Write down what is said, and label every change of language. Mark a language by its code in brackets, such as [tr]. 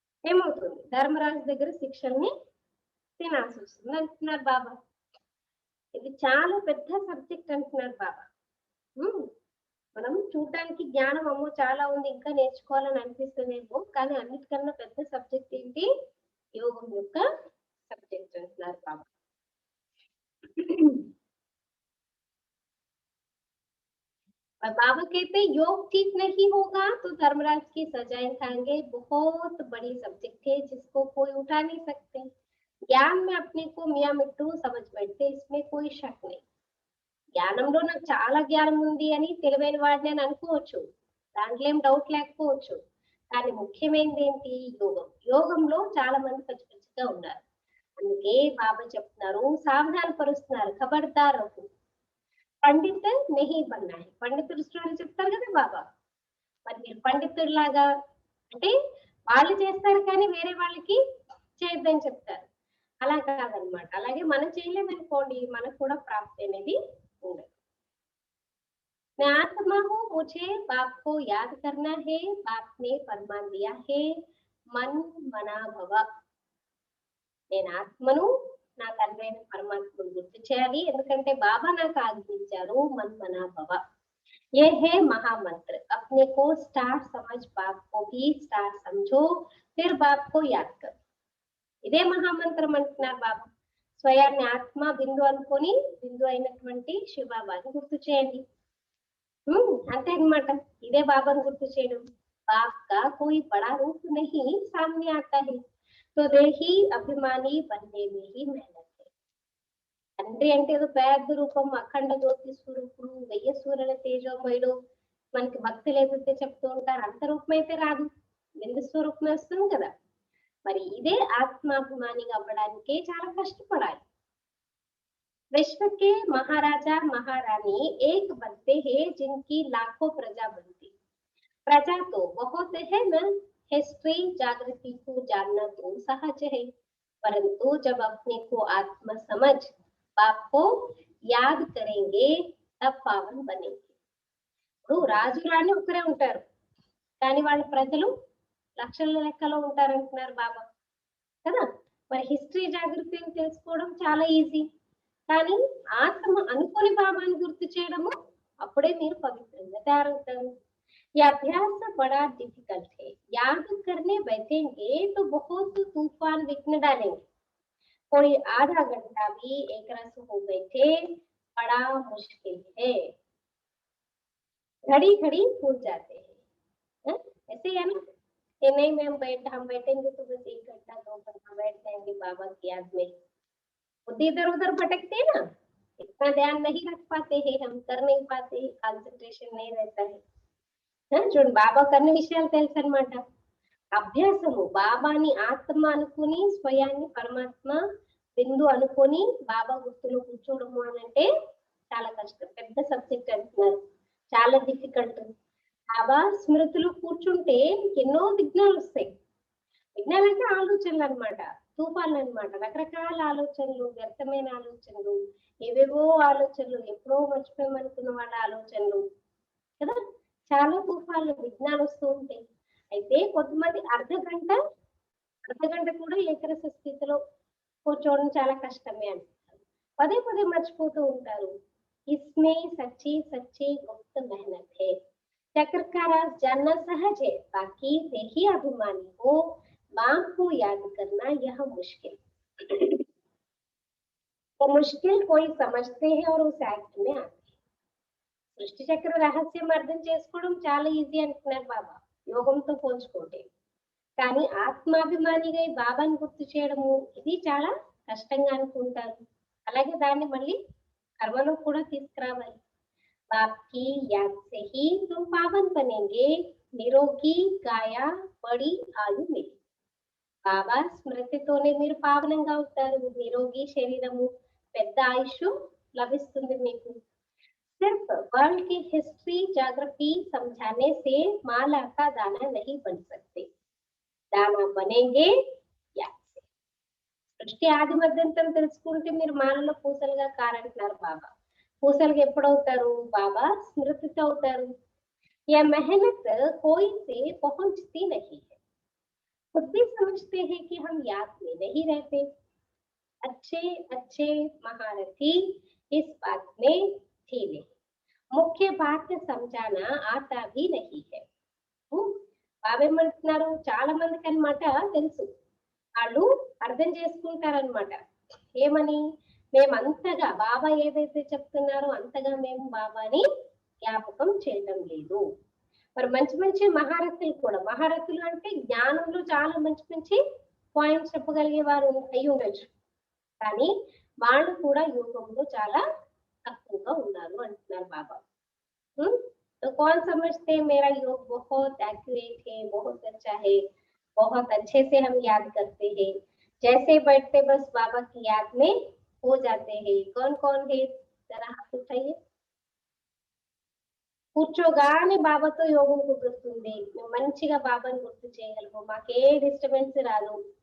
[te] ఏమవుతుంది ధర్మరాజు దగ్గర శిక్షల్ని తినాల్సి వస్తుంది అంటున్నారు బాబా ఇది చాలా పెద్ద సబ్జెక్ట్ అంటున్నారు బాబా మనం చూడడానికి జ్ఞానం అమ్మో చాలా ఉంది ఇంకా నేర్చుకోవాలని అనిపిస్తుందేమో కానీ అన్నిటికన్నా పెద్ద సబ్జెక్ట్ ఏంటి యోగం యొక్క సబ్జెక్ట్ అంటున్నారు బాబా [hi] और बाबा कहते योग ठीक नहीं होगा तो धर्मराज की सजाएं खाएंगे। बहुत बड़ी सब्जेक्ट है जिसको कोई उठा नहीं सकते। ज्ञान में अपने को मियाँ मिट्टू समझ बैठते, इसमें कोई शक नहीं। [te] జ్ఞానంలో నాకు చాలా జ్ఞానం ఉంది అని తెలివైన వాడిని అని అనుకోవచ్చు. దాంట్లో ఏం డౌట్ లేకపోవచ్చు. కానీ ముఖ్యమైనది ఏంటి? యోగం. యోగంలో చాలా మంది పచ్చి పచ్చిగా ఉన్నారు. అందుకే బాబా చెప్తున్నారు, సావధాన పరుస్తున్నారు. [hi] ఖబర్దార్ రహో. పండిత్ నహీ బన్నా హై. [te] పండితుడు స్టోరీ చెప్తారు కదా బాబా. మరి మీరు పండితుడిలాగా అంటే వాళ్ళు చేస్తారు కానీ వేరే వాళ్ళకి చేయొద్దని చెప్తారు. అలా కాదనమాట. అలాగే మనం చేయలేదనుకోండి మనకు కూడా ప్రాప్తి అనేది ఉండదు. [hi] मैं आत्मा हूँ, मुझे बाप को याद करना है, बाप ने फरमान दिया है, मन मना भव. [te] నేను ఆత్మను, నా తండ్రి అయిన పరమాత్మను గుర్తు చేయాలి. ఎందుకంటే బాబా నాకు ఆజ్ఞించారు మన్ మనా భవ. [hi] ये है महामंत्र. अपने को स्टार समझ, बाप को भी स्टार समझो, फिर बाप को याद करो. [te] ఇదే మహామంత్రం అంటున్నారు బాబా. స్వయాన్ని ఆత్మ బిందు అనుకొని బిందు అయినటువంటి శివబాబాని గుర్తు చేయండి. అంతే అన్నమాట. ఇదే బాబాను గుర్తు చేయడం. बाप का कोई बड़ा रूप नहीं सामने आता है, तो देही अभिमानी बनने में ही मेहनत है. తండ్రి అంటే ఏదో పెద్ద రూపం, అఖండ జ్యోతి స్వరూపుడు, వెయ్యి సూర్యుల తేజోమయుడు, మనకి భక్తులు ఏదైతే చెప్తూ ఉంటారు అంత రూపం అయితే రాదు, బిందు స్వరూపం వస్తుంది కదా. మరి ఇదే ఆత్మాభిమానిగా అవ్వడానికే చాలా కష్టపడాలి. [hi] विश्व के महाराजा महारानी एक बनते हैं जिनकी लाखों प्रजा बनती. प्रजा तो बहुत है न, हिस्ट्री जागृति को जानना तो सहज है, परंतु जब अपने को आत्मा समझ बाप को याद करेंगे तब पावन बनेंगे. ఇప్పుడు రాజు రాణి ఒకరే ఉంటారు కానీ వాళ్ళ ప్రజలు లక్షల లెక్కలో ఉంటారంటున్నారు బాబా కదా. మరి హిస్టరీ జాగృతిని తెలుసుకోవడం చాలా ఈజీ, కానీ ఆత్మ అనుకుని బాబాని గుర్తు చేయడము అప్పుడే మీరు పవిత్రంగా తయారవుతారు. ये अभ्यास बड़ा डिफिकल्ट है. याद करने बैठेंगे तो बहुत तूफान विघ्न डालेंगे. कोई आधा घंटा भी एक रस हो बैठे बड़ा मुश्किल है. घड़ी घड़ी भूल जाते हैं. ऐसे है ना कि नहीं हम बैठेंगे तो बस 1 घंटा 2 घंटा बैठ जाएंगे बाबा की याद में. बुद्धि इधर उधर भटकते हैं ना, इतना ध्यान नहीं रख पाते हैं, हम कर नहीं पाते हैं, कंसंट्रेशन नहीं रहता है. [te] చూడండి బాబాకు అన్ని విషయాలు తెలుసు అనమాట. అభ్యాసము బాబాని ఆత్మ అనుకుని స్వయాన్ని పరమాత్మ బిందు అనుకొని బాబా గుర్తులో కూర్చోవడము అని అంటే చాలా కష్టం. పెద్ద సబ్జెక్ట్ అంటున్నారు, చాలా డిఫికల్ట్. బాబా స్మృతిలో కూర్చుంటే ఎన్నో విఘ్నాలు వస్తాయి. విఘ్నాలు అంటే ఆలోచనలు అనమాట, తుఫాన్లు అనమాట. రకరకాల ఆలోచనలు, వ్యర్థమైన ఆలోచనలు, ఏవేవో ఆలోచనలు, ఎప్పుడో మర్చిపోయామనుకున్న వాళ్ళ ఆలోచనలు కదా. చాలా తుఫాన్లు విఘ్నాలు వస్తూ ఉంటాయి. అయితే కొంతమంది అర్ధగంట కూడా ఏకరస స్థితిలో కూర్చోవడం చాలా కష్టమే అంటారు. పదే పదే మర్చిపోతూ ఉంటారు. [hi] ఇస్మే సచ్చి సచ్చి గుప్త మెహనత్ హై. चक्र का राज जानना सहज है, बाकी देही अभिमानी हो बाप को याद करना यह मुश्किल. तो मुश्किल कोई समझते हैं और उस एक्ट में आते. [te] సృష్టి చక్ర రహస్యం అర్థం చేసుకోవడం చాలా ఈజీ అంటున్నారు బాబా యోగంతో పోల్చుకుంటే. కానీ ఆత్మాభిమానిగా ఈ బాబాని గుర్తు చేయడము ఇది చాలా కష్టంగా అనుకుంటారు. అలాగే దాన్ని మళ్ళీ కర్మలో కూడా తీసుకురావాలి. [hi] బాప్కి యాద్ సే హీ తుమ్ పావన్ బనేంగే, నిరోగి కాయా బడి ఆయు మిలి. [te] బాబా స్మృతితోనే మీరు పావనంగా అవుతారు. నిరోగి శరీరము, పెద్ద ఆయుష్ లభిస్తుంది మీకు. [hi] सिर्फ वर्ल्ड की हिस्ट्री ज्योग्राफी समझाने से माला का दाना नहीं बन सकते, दाना बनेंगे याद से. [te] సృష్టి ఆది మధ్యంతరం తెలుసుకుంటే మీరు మాలలో పూసలుగా కారంటున్నారు బాబా. పూసలుగా ఎప్పుడవుతారు? బాబా స్మృతితో అవుతారు. [hi] यह मेहनत कोई से पहुंचती नहीं है. खुद भी समझते हैं कि हम याद में नहीं रहते. अच्छे अच्छे महारथी इस बात में ढीले. मुख्य बात समझाना आता भी नहीं है. [te] బాబా ఏమంటున్నారు, చాలా మందికి అన్నమాట తెలుసు, వాళ్ళు అర్థం చేసుకుంటారనమాట. ఏమని? మేమంతగా బాబా ఏదైతే చెప్తున్నారో అంతగా మేము బాబాని జ్ఞాపకం చేయడం లేదు. మరి మంచి మంచి మహారథులు కూడా, మహారథులు అంటే జ్ఞానంలో చాలా మంచి మంచి పాయింట్స్ చెప్పగలిగే వారు అయి ఉండొచ్చు, కానీ వాళ్ళు కూడా యోగంలో చాలా తక్కువగా ఉన్నారు అంటున్నారు బాబా. [hi] तो कौन समझते हैं मेरा योग बहुत एक्यूरेट है, बहुत अच्छा है, बहुत अच्छे से हम याद करते हैं, जैसे बैठते बस बाबा की याद में हो जाते हैं। कौन कौन है, जरा हाथ उठाइए। [te] కూర్చోగానే బాబాతో యోగం కుదురుతుంది, మేము మంచిగా బాబాని గుర్తు చేయగలము, మాకే డిస్టర్బెన్స్ రాదు.